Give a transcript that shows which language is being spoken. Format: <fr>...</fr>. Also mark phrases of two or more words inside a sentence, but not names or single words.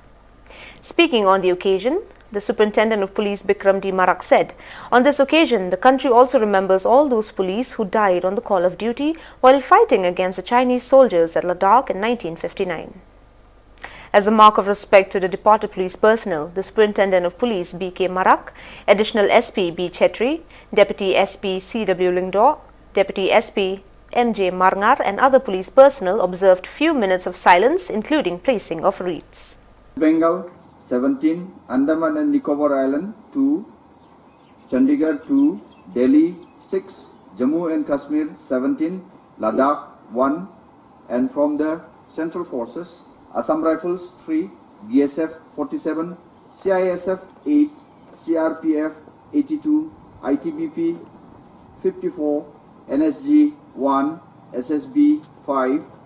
<en>Speaking on the occasion, the Superintendent of Police Bikram D. Marak said, on this occasion, the country also remembers all those police who died on the call of duty while fighting against the Chinese soldiers at Ladakh in 1959. As a mark of respect to the departed police personnel, the Superintendent of Police B.K. Marak, Additional SP B. Chetri, Deputy SP C.W. Lingdor, Deputy SP M.J. Marngar and other police personnel observed few minutes of silence, including placing of wreaths. Bengal 17, Andaman and Nicobar Island 2, Chandigarh 2, Delhi 6, Jammu and Kashmir 17, Ladakh 1, and from the Central Forces, Assam Rifles 3, BSF 47, CISF 8, CRPF 82, ITBP 54, NSG 1, SSB 5,</en>